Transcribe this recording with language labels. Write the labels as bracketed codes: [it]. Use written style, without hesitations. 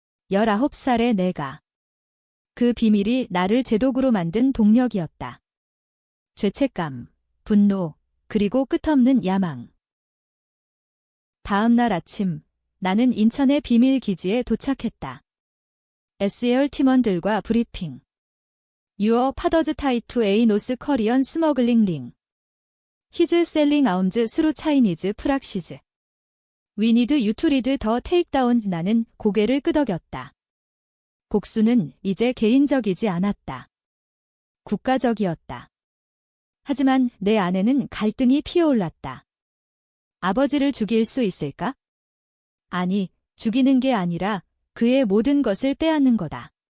[ko] 19살의 내가. 그 비밀이 나를 제독으로 만든 동력이었다. 죄책감, 분노, 그리고 끝없는 야망. 다음 날 아침, 나는 인천의 비밀 기지에 도착했다. SAR 팀원들과 브리핑. [en] Your father's tie to a North Korean smuggling ring. He's selling arms through Chinese praxis. We need you to lead the takedown. [ko] 나는 고개를 끄덕였다. 복수는 이제 개인적이지 않았다. 국가적이었다. 하지만 내 안에는 갈등이 피어올랐다. 아버지를 죽일 수 있을까? 아니, 죽이는 게 아니라 그의 모든 것을 빼앗는 거다.